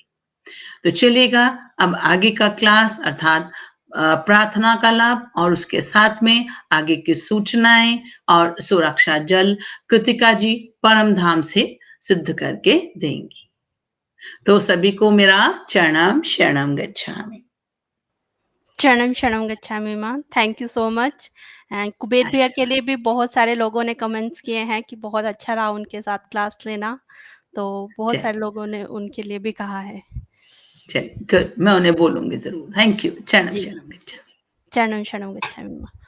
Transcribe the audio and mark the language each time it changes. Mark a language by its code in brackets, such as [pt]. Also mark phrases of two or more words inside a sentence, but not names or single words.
[hi] तो चलिएगा, अब आगे का क्लास अर्थात प्रार्थना का लाभ और उसके साथ में आगे की सूचनाएं और सुरक्षा जल कृतिका जी परम धाम से सिद्ध करके देंगी। [sa] तो सभी को मेरा चरणम शरणम गच्छामि। शरणम शरणम गच्छामि माँ। [en] thank you so much. [hi] एंड कुबेर भैया के लिए भी बहुत सारे लोगों ने कमेंट्स किए हैं कि बहुत अच्छा रहा उनके साथ क्लास लेना, तो बहुत सारे लोगों ने उनके लिए भी कहा है। चलिए गुड, मैं उन्हें बोलूंगी जरूर। [en] thank you. चरणम [hi] जी, [sa] शरणम गच्छामि। शरणम शरणम गच्छामि माँ।